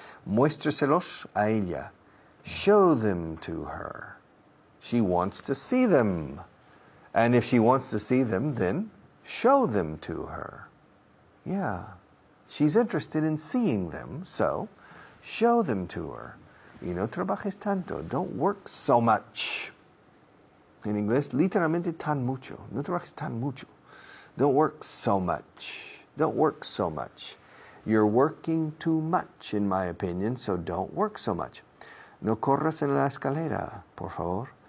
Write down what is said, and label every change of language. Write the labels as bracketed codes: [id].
[es] Muéstreselos a ella. [en] Show them to her. She wants to see them. And if she wants to see them, then show them to her. Yeah. She's interested in seeing them, so show them to her. [es] Y no trabajes tanto. [en] Don't work so much. [es] En inglés, literalmente tan mucho. No trabajes tan mucho. [en] Don't work so much. Don't work so much. You're working too much, in my opinion, so don't work so much. [es] No corras en la escalera, por favor.